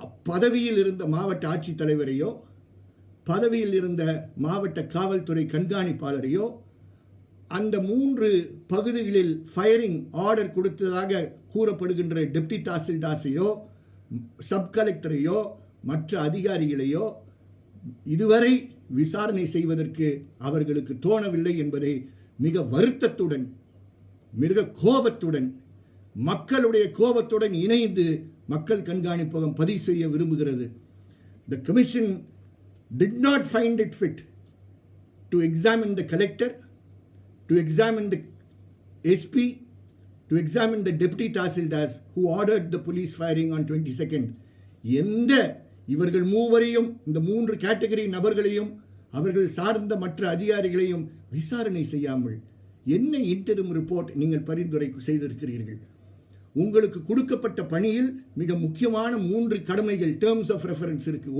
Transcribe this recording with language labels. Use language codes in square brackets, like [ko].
[ta] பதவியில் இருந்த மாவட்ட ஆட்சித்தலைவரையோ பதவியில் இருந்த மாவட்ட காவல்துறை கண்காணிப்பாளரையோ அந்த 3 பகுதிகளில் ஃபயரிங் ஆர்டர் கொடுத்ததாக கூறப்படுகின்ற டெப்டி தாசில்தாரையோ சப் கலெக்டரையோ மற்ற அதிகாரிகளையோ இதுவரை விசாரணை செய்வதற்கு அவர்களுக்கு தோணவில்லை என்பதை மிக வருத்தத்துடன், மிக கோபத்துடன், மக்களுடைய கோபத்துடன் இணைந்து மக்கள் கண்காணிப்பகம் பதிவு செய்ய விரும்புகிறது. [en] The commission did not find it fit to examine the collector, to examine the SP, to examine the deputy tahsildars who ordered the police firing on 22nd. [ta] எந்த இவர்கள் மூவரையும், இந்த 3 கேட்டகரி நபர்களையும் அவர்கள் சார்ந்த மற்ற அதிகாரிகளையும் விசாரணை செய்யாமல் என்ன இன்டரிம் ரிப்போர்ட் நீங்கள் பரிந்துரை செய்திருக்கிறீர்கள்? உங்களுக்கு கொடுக்கப்பட்ட பணியில் மிக முக்கியமான 3 கடமைகள், டேர்ம்ஸ் ஆஃப் ரெஃபரன்ஸ் இருக்கு.